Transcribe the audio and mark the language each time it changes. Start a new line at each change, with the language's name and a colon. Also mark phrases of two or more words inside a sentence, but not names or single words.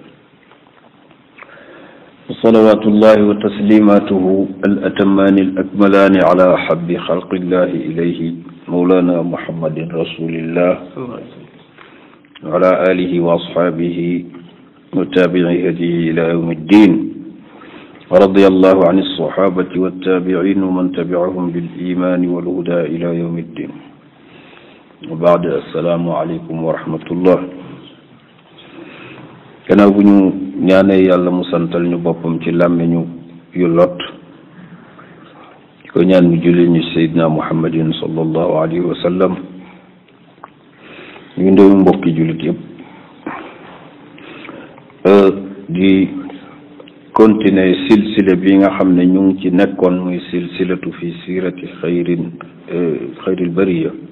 Arabic: صلوات الله وتسليماته الأتمان الأكملان على أحب خلق الله إليه مولانا محمد رسول الله وعلى آله وأصحابه وتابعي هديه إلى يوم الدين ورضي الله عن الصحابة والتابعين ومن تبعهم بالإيمان والهدى إلى يوم الدين وبعد السلام عليكم ورحمة الله
Wolof: gannaaw bu ñu ñaanee yàlla mu santal ñu boppam ci làmmiñu yu lot di ko ñaan mu julli ñu Seydina Muhammadin
Arabic: صلى الله عليه وسلم
Wolof: ñu ndewu mbokki jullit yëpp di continuer silsile bi nga xam ne ñu ngi ci nekkoon muy
Arabic: سلسلة في سيرة خير البرية